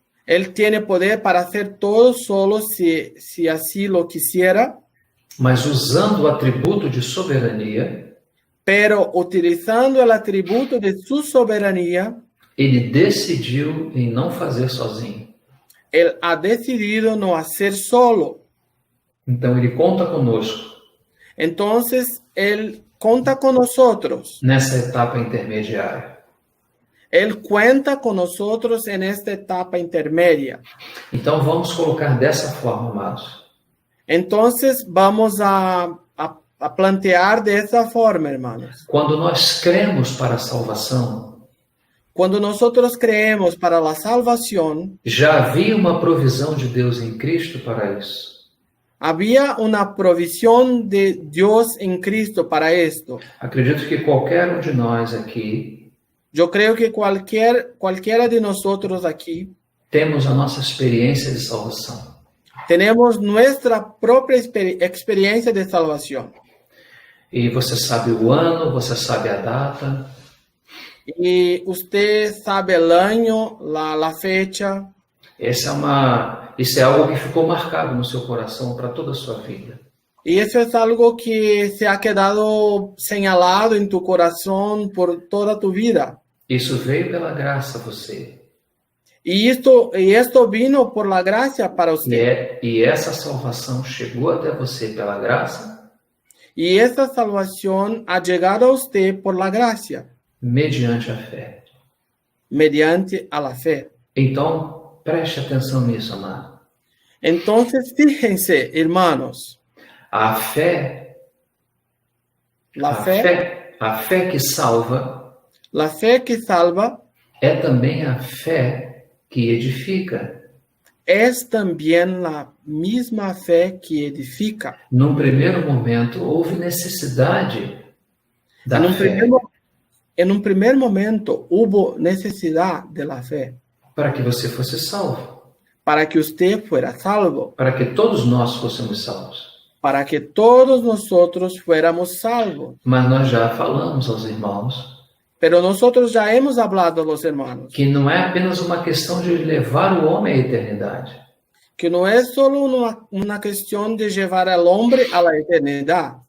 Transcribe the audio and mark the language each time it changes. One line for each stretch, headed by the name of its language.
Spanish: Él tiene poder para hacer todo solo si así lo quisiera,
Portuguese: Mas usando o atributo de soberania,
Spanish: pero utilizando el atributo de su soberanía,
Portuguese: ele decidiu em não fazer sozinho.
Spanish: Él ha decidido no hacer solo.
Portuguese: Então ele conta conosco
Spanish: Entonces, Él cuenta con nosotros.
Portuguese: nessa etapa intermediária.
Spanish: Él cuenta con nosotros en esta etapa intermedia.
Portuguese: Então vamos colocar dessa forma, amados.
Spanish: Entonces, vamos a plantear de esta forma, hermanos.
Portuguese: Quando nós cremos para a salvação,
Spanish: Cuando nosotros creemos para la salvación,
Portuguese: já havia uma provisão de Deus em Cristo para isso.
Spanish: había una provisión de Dios en Cristo para esto.
Portuguese: Acredito que qualquer um de nós aqui
Spanish: Yo creo que cualquiera de nosotros aquí
Portuguese: temos a nossa experiência de salvação.
Spanish: tenemos nuestra propia experiencia de salvación.
Portuguese: E você sabe o ano, você sabe a data,
Spanish: Y usted sabe el año, la fecha.
Portuguese: isso é algo que ficou marcado no seu coração para toda a sua vida.
Spanish: Y eso es algo que se ha quedado señalado en tu corazón por toda tu vida.
Portuguese: Isso veio pela graça a você.
Spanish: Y esto vino por la gracia para usted.
Portuguese: E essa salvação chegou até você pela graça,
Spanish: Y esta salvación ha llegado a usted por la gracia,
Portuguese: mediante a fé.
Spanish: mediante a la fe.
Portuguese: Então, preste atenção nisso, amado.
Spanish: Entonces, fíjense, hermanos,
Portuguese: A fé,
Spanish: la fe
Portuguese: que salva
Spanish: que salva
Portuguese: é também a fé que edifica.
Spanish: es también la misma fe que edifica.
Portuguese: Num primeiro momento, houve necessidade da fé
Spanish: En un primer momento hubo necesidad de la fe
Portuguese: para que você fosse salvo,
Spanish: para que usted fuera salvo,
Portuguese: para que todos nós fôssemos salvos.
Spanish: para que todos nosotros fuéramos salvos.
Portuguese: Mas nós já falamos aos irmãos
Spanish: Pero nosotros ya hemos hablado a los hermanos
Portuguese: que não é apenas uma questão de levar o homem à eternidade,
Spanish: que no es solo una cuestión de llevar al hombre a la eternidad,